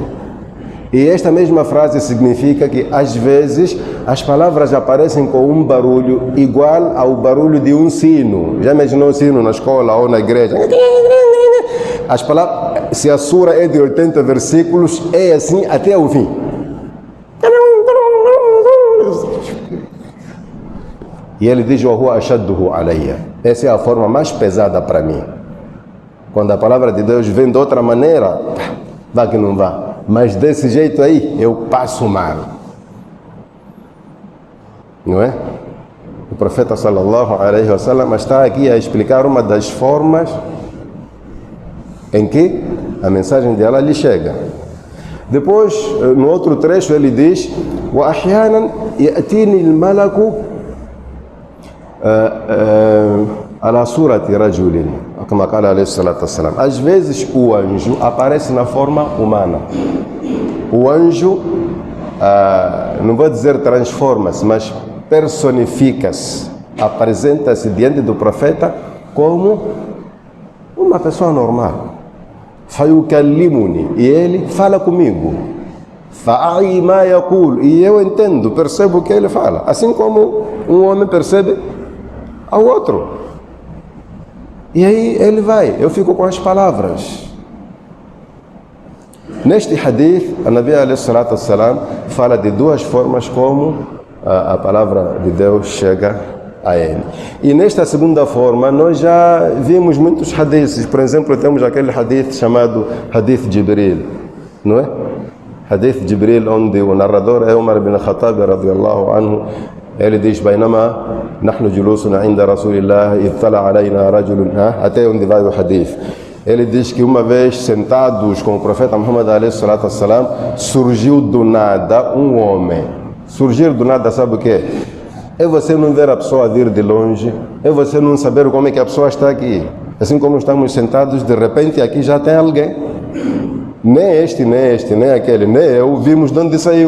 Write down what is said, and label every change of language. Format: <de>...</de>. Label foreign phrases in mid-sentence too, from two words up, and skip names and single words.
<pt>E esta mesma frase significa que às vezes as palavras aparecem com um barulho igual ao barulho de um sino. Já imaginou um sino na escola ou na igreja? As palavras, se a sura é de 80 versículos, é assim até o fim. E ele diz,</pt> <ar>"وهو أشده علي."</ar> <pt>Essa é a forma mais pesada para mim. Quando a palavra de Deus vem de outra maneira, vá que não vá. Mas desse jeito aí, eu passo mal. Não é? O profeta</pt> <ar>صلى الله عليه وسلم</ar> <pt>está aqui a explicar uma das formas em que a mensagem de Allah lhe chega. Depois, no outro trecho, ele diz,</pt> <ar>"وأحيانا يأتيني الملك على صورة رجل." Como قال عليه الصلاة والسلام.</ar> <pt>Às vezes o anjo aparece na forma humana. O anjo, não vou dizer transforma-se, mas personifica-se, apresenta-se diante do profeta como uma pessoa normal. Fayukallimuni, e ele fala comigo.</pt> <ar>فأعي ما يقول,</ar> <pt>e eu entendo, percebo o que ele fala. Assim como um homem percebe ao outro. E aí ele vai, eu fico com as palavras. Neste hadith, a</pt> <ar>النبي عليه الصلاة والسلام</ar> <pt>fala de duas formas como a palavra de Deus chega a ele. E nesta segunda forma, nós já vimos muitos hadiths. Por exemplo, temos aquele hadith chamado Hadith Jibril, não é? Hadith Jibril, onde o narrador é Umar bin Khattab,</pt> <ar>رضي الله عنه.</ar> <pt>Ele diz:</pt> <ar>بينما نحن جلوس عند رسول الله إذ طلع علينا رجل,</ar> <pt>até onde vai o hadith. Ele diz que uma vez sentados com o profeta Muhammad</pt> <ar>عليه الصلاة والسلام,</ar> <pt>surgiu do nada um homem. Surgir do nada, sabe o que? É você não ver a pessoa vir de longe, é você não saber como é que a pessoa está aqui. Assim como estamos sentados, de repente aqui já tem alguém. Nem este, nem aquele, nem eu vimos de onde saiu.</pt>